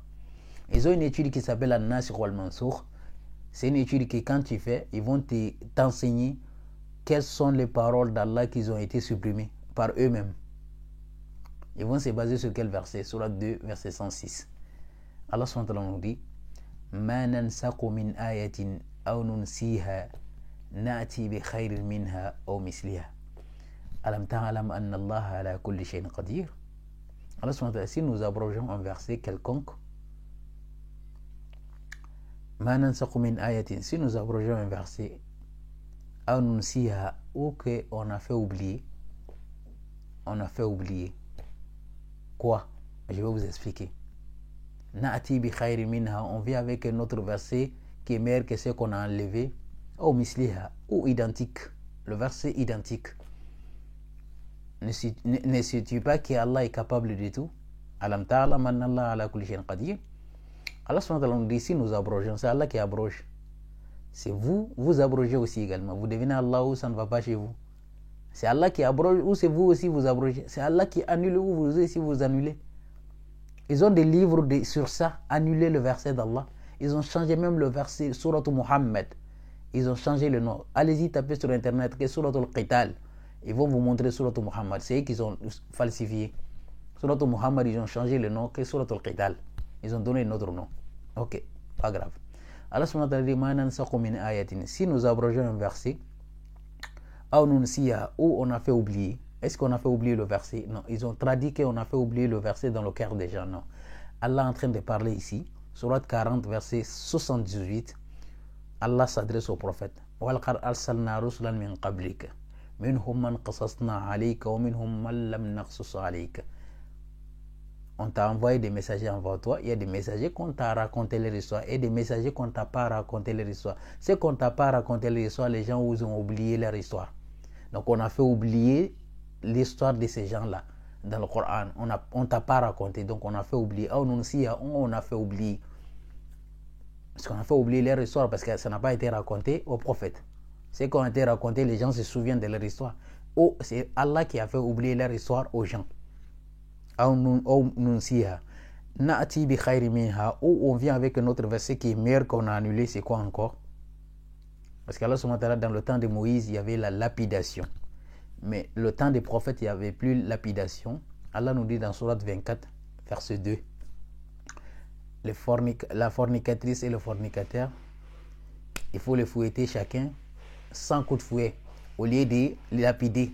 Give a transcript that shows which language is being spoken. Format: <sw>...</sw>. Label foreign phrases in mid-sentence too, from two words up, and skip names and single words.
<fr>Ils ont une étude qui s'appelle An-Nasikh wal-Mansukh. C'est une étude que quand tu fais, ils vont t'enseigner quelles sont les paroles d'Allah qui ont été supprimées par eux-mêmes. Ils vont se baser sur quel verset? Surat 2, verset 106. Allah</fr> <ar>سبحانه وتعالى</ar> <fr>nous dit:</fr> <ar>ما ننسخ من آية أو ننسها نأت بخير منها أو مثلها. ألم تعلم أن الله على كل شيء قدير. الله سبحانه وتعالى,</ar> <fr>si nous abrogeons un verset quelconque,</fr> <ar>ما ننسخ من آية,</ar> <fr>si nous abrogeons un verset,</fr> <ar>أو ننسها,</ar> <fr>ou qu'on a fait oublier, quoi? Je vais vous expliquer.</fr> <ar>نأت بخير منها,</ar> <fr>on vient avec un autre verset qui est meilleur que ce qu'on a enlevé, ou misliha, ou identique, le verset identique. Ne sais-tu pas qu'Allah est capable de tout?</fr> <ar>ألم تعلم أن الله على كل شيء قدير.</ar> <fr>Allah</fr> <ar>سبحانه وتعالى</ar> <fr>nous dit: si nous abrogeons, c'est Allah qui abroge. C'est vous abrogez aussi également. Vous devenez Allah ou ça ne va pas chez vous. C'est Allah qui abroge ou c'est vous aussi vous abrogez. C'est Allah qui annule ou vous aussi vous annulez. Ils ont des livres sur ça, annuler le verset d'Allah. Ils ont changé même le verset Surat Muhammad. Ils ont changé le nom. Allez-y, tapez sur internet que Surat al-Qital. Ils vont vous montrer Surat Muhammad. C'est eux qui ont falsifié. Surat Muhammad, ils ont changé le nom que Surat al-Qital. Ils ont donné un autre nom. Ok, pas grave. Allah</fr> <ar>سبحانه وتعالى</ar> <fr>dit:</fr> <ar>ما ننسخ من آية.</ar> <fr>Si nous abrogeons un verset, ou on a fait oublier. Est-ce qu'on a fait oublier le verset? Non, ils ont traduit qu'on a fait oublier le verset dans le cœur des gens. Non. Allah est en train de parler ici, Surat 40, verset 78. Allah s'adresse au prophète:</fr> <ar>ولقد أرسلنا رسلا من قبلك منهم من قصصنا عليك ومنهم من لم نقصص عليك.</ar> <fr>On t'a envoyé des messagers envers toi. Il y a des messagers qu'on t'a raconté leur histoire et des messagers qu'on t'a pas raconté leur histoire. Ceux qu'on t'a pas raconté leur histoire, les gens vous ont oublié leur histoire. Donc on a fait oublier l'histoire de ces gens-là dans le Coran. On t'a pas raconté, donc on a fait oublier. On a fait oublier. Parce qu'on a fait oublier leur histoire parce que ça n'a pas été raconté au prophète. Ce qu'on a été raconté, les gens se souviennent de leur histoire. Ou c'est Allah qui a fait oublier leur histoire aux gens.</fr> <ar>نأت بخير منها,</ar> <fr>ou on vient avec un autre verset qui est meilleur qu'on a annulé. C'est quoi encore? Parce qu'Allah</fr> <ar>سبحانه وتعالى,</ar> <fr>dans le temps de Moïse, il y avait la lapidation. Mais le temps des prophètes, il n'y avait plus lapidation. Allah nous dit dans Surat 24, verset 2, la fornicatrice et le fornicateur, il faut les fouetter chacun 100 coups de fouet au lieu de les lapider.</fr>